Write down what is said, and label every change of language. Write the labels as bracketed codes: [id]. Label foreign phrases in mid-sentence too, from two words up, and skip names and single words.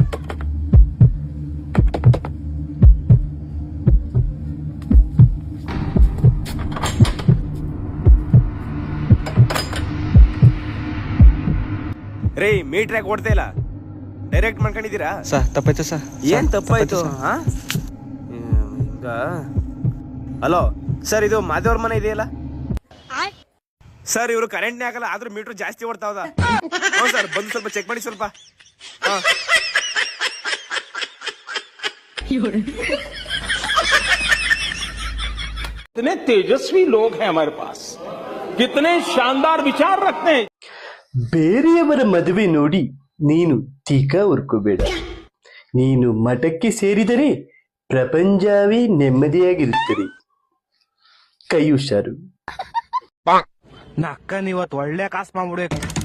[kn] ರೇ ಮೀಟರ್ ಯಾಕೆ ಓಡ್ತಾ ಇಲ್ಲ? ಡೈರೆಕ್ಟ್ ಮಾಡ್ಕೊಂಡಿದ್ದೀರಾ? ಸರ್ ತಪ್ಪಾಯ್ತು ಸರ್. ಏನ್ ತಪ್ಪಾಯ್ತು? ಹಲೋ ಸರ್, ಇದು ಮಾದೇವ್ರ ಮನೆ ಇದೆಯಲ್ಲ ಸರ್. ಇವರು ಕರೆಂಟ್ನೇ ಆಗಲ್ಲ, ಆದ್ರೂ ಮೀಟರ್ ಜಾಸ್ತಿ ಓಡ್ತಾವದ. ಸರ್ ಬಂದು ಸ್ವಲ್ಪ ಚೆಕ್ ಮಾಡಿ ಸ್ವಲ್ಪ. [hi] कितने तेजस्वी लोग हैं हमारे पास, कितने शानदार विचार रखते हैं. [kn] ಬೇರೆಯವರ ಮದುವೆ ನೋಡಿ ನೀನು ಟೀಕಾ ಉರ್ಕೋಬೇಡ. ನೀನು ಮಠಕ್ಕೆ ಸೇರಿದರೆ ಪ್ರಪಂಚವೇ ನೆಮ್ಮದಿಯಾಗಿರುತ್ತದೆ. ಕೈ ಹುಷಾರು. ನಕ್ಕನ್ ಇವತ್ತು ಒಳ್ಳೆ ಕಾಸು ಮಾಡ್ಬಿಡ್ಬೇಕು.